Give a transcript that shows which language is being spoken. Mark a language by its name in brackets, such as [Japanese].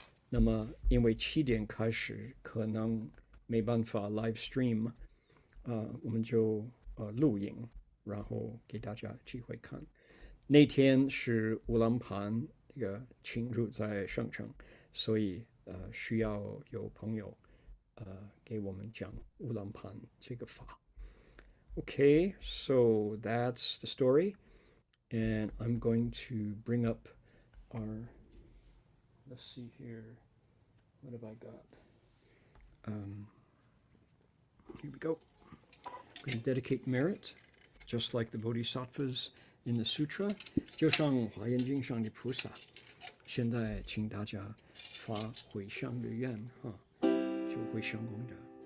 [Chinese] 那么因为7点开始可能没办法 live stream，我们就录影，然后给大家机会看。那天是乌兰盘这个庆祝在圣城，所以需要有朋友给我们讲乌兰盘这个法。 [English] Okay, so that's the story, and I'm going to bring up our. Let's see here. What have I got? Here we go. I'm going to dedicate merit, just like the bodhisattvas in the sutra. [Chinese] 就像华严经上的菩萨，现在请大家发回向的愿哈，就会成功的。